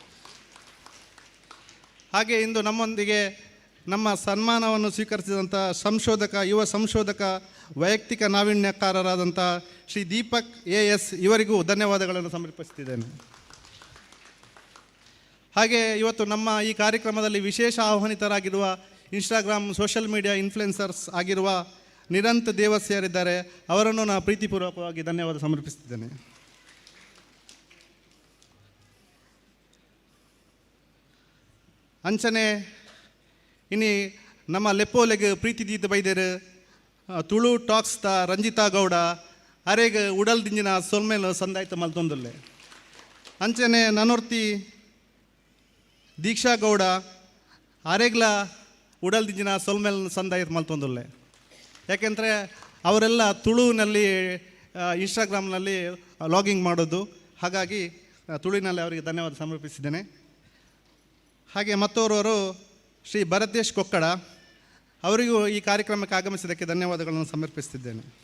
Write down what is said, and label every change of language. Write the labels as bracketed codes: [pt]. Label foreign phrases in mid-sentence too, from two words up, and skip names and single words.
[kn] ಹಾಗೆ ಇಂದು ನಮ್ಮೊಂದಿಗೆ ನಮ್ಮ ಸನ್ಮಾನವನ್ನು ಸ್ವೀಕರಿಸಿದಂಥ ಯುವ ಸಂಶೋಧಕ, ವೈಯಕ್ತಿಕ ನಾವೀನ್ಯಕಾರರಾದಂಥ ಶ್ರೀ ದೀಪಕ್ AS ಇವರಿಗೂ ಧನ್ಯವಾದಗಳನ್ನು ಸಮರ್ಪಿಸುತ್ತಿದ್ದೇನೆ. ಹಾಗೆ ಇವತ್ತು ನಮ್ಮ ಈ ಕಾರ್ಯಕ್ರಮದಲ್ಲಿ ವಿಶೇಷ ಆಹ್ವಾನಿತರಾಗಿರುವ ಇನ್ಸ್ಟಾಗ್ರಾಮ್ [en] social media influencers [kn] ಆಗಿರುವ ನಿರಂತ್ ದೇವಸ್ಯರಿದ್ದಾರೆ, ಅವರನ್ನು ನಾನು ಪ್ರೀತಿಪೂರ್ವಕವಾಗಿ ಧನ್ಯವಾದ ಸಮರ್ಪಿಸುತ್ತಿದ್ದೇನೆ. [tcy] ಅಂಚನೆ ಇನ್ನು ನಮ್ಮ ಲೆಪ್ಪೋಲೆಗೆ ಪ್ರೀತಿ ದೀತ ಬೈದೇರು ತುಳು ಟಾಕ್ಸ್ದ ರಂಜಿತಾ ಗೌಡ ಅರೆಗೆ ಉಡಲ್ ದಿಂಜಿನ ಸೊಲ್ಮೇಲೆ ಸಂದಾಯ್ತ ಮಲ್ತೊಂದುಲ್ಲೆ ಅಂಚನೆ ನನೊರ್ತಿ ದೀಕ್ಷಾ ಗೌಡ ಅರೆಗ್ಲ ಉಡಲ್ ದಿಂಜಿನ ಸೊಲ್ಮೇಲೆ ಸಂದಾಯ್ತ ಮಲ್ತೊಂದುಲ್ಲೆ. [kn] ಯಾಕೆಂದರೆ ಅವರೆಲ್ಲ ತುಳುವಿನಲ್ಲಿ ಇನ್ಸ್ಟಾಗ್ರಾಮ್ನಲ್ಲಿ ಲಾಗಿಂಗ್ ಮಾಡೋದು, ಹಾಗಾಗಿ ತುಳುವಿನಲ್ಲಿ ಅವರಿಗೆ ಧನ್ಯವಾದ ಸಮರ್ಪಿಸಿದ್ದೇನೆ. ಹಾಗೆ ಮತ್ತೋರ್ವರು ಶ್ರೀ ಭರತೇಶ್ ಕೊಕ್ಕಡ, ಅವರಿಗೂ ಈ ಕಾರ್ಯಕ್ರಮಕ್ಕೆ ಆಗಮಿಸಿದ್ದಕ್ಕೆ ಧನ್ಯವಾದಗಳನ್ನು ಸಮರ್ಪಿಸುತ್ತಿದ್ದೇನೆ.